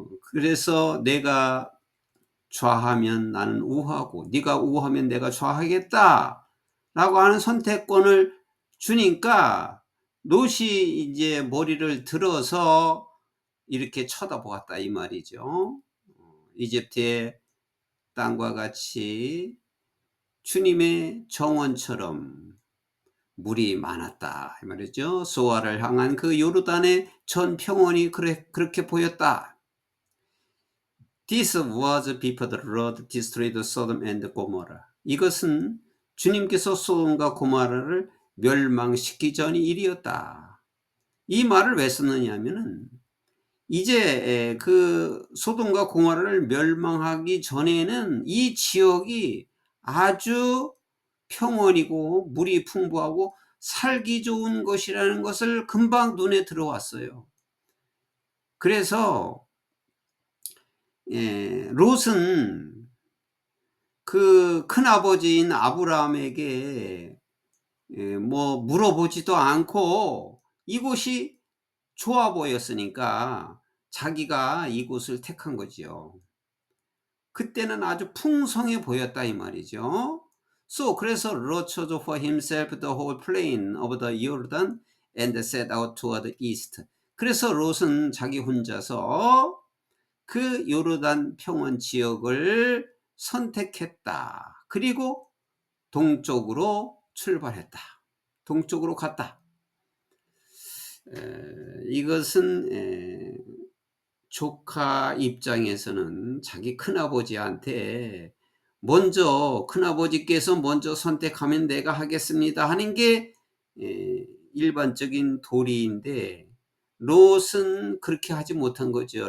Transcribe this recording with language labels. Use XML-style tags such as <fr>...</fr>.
<ko>그래서 내가 좌하면 나는 우하고 네가 우하면 내가 좌하겠다 라고 하는 선택권을 주니까 롯이 이제 머리를 들어서 이렇게 쳐다보았다 이 말이죠. 이집트의 땅과 같이 주님의 정원처럼 물이 많았다 이 말이죠. 소아를 향한 그 요르단의 전 평원이 그렇게 보였다.</ko> <en>This was before the Lord destroyed Sodom and Gomorrah.</en> <ko>이것은 주님께서 소돔과 고모라를 멸망시키기 전 일이었다. 이 말을 왜 썼느냐 하면은 이제 그 소돔과 고모라를 멸망하기 전에는 이 지역이 아주 평원이고 물이 풍부하고 살기 좋은 것이라는 것을 금방 눈에 들어왔어요. 그래서 롯은 그 큰아버지인 아브라함에게 뭐 물어보지도 않고 이곳이 좋아 보였으니까 자기가 이곳을 택한 거지요. 그때는 아주 풍성해 보였다 이 말이죠. 그래서</ko> <en>Lot chose for himself the whole plain of the Jordan and set out toward the east.</en> <ko>그래서 롯은 자기 혼자서 그 요르단 평원 지역을 선택했다. 그리고 동쪽으로 출발했다. 동쪽으로 갔다. 이것은 조카 입장에서는 자기 큰아버지한테 먼저 큰아버지께서 먼저 선택하면 내가 하겠습니다 하는 게 일반적인 도리인데 롯은 그렇게 하지 못한 거죠.</ko>